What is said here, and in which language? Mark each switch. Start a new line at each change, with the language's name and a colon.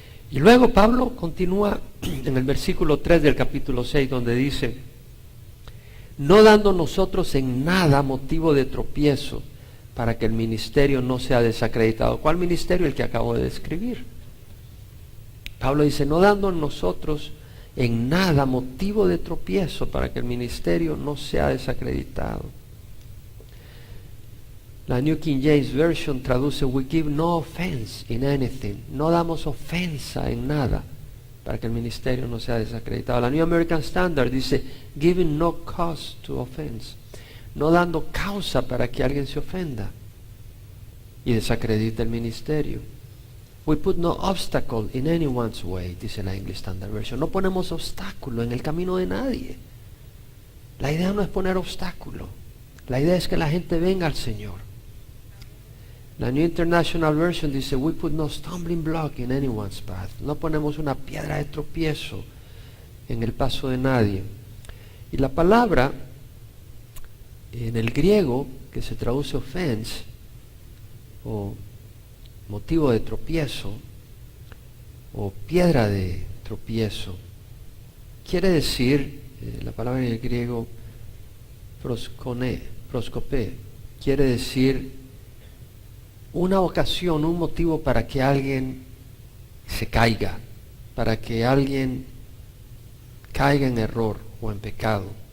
Spanish: Y luego Pablo continúa en el versículo 3 del capítulo 6, donde dice, no dando nosotros en nada motivo de tropiezo, para que el ministerio no sea desacreditado. ¿Cuál ministerio? El que acabo de describir. Pablo dice, no dando nosotros en nada motivo de tropiezo, para que el ministerio no sea desacreditado.
English: La New King James Version traduce, we give no offense in anything.
Spanish: No damos ofensa en nada, para que el ministerio no sea desacreditado.
English: La New American Standard dice, giving no cause to offense.
Spanish: No dando causa para que alguien se ofenda y desacredite el ministerio.
English: We put no obstacle in anyone's way, dice la English Standard Version.
Spanish: No ponemos obstáculo en el camino de nadie. La idea no es poner obstáculo. La idea es que la gente venga al Señor.
English: La New International Version dice, we put no stumbling block in anyone's path.
Spanish: No ponemos una piedra de tropiezo en el paso de nadie. Y la palabra en el griego, que se traduce offense, o motivo de tropiezo, o piedra de tropiezo, quiere decir, la palabra en el griego, proskopé, quiere decir una ocasión, un motivo para que alguien se caiga, para que alguien caiga en error o en pecado.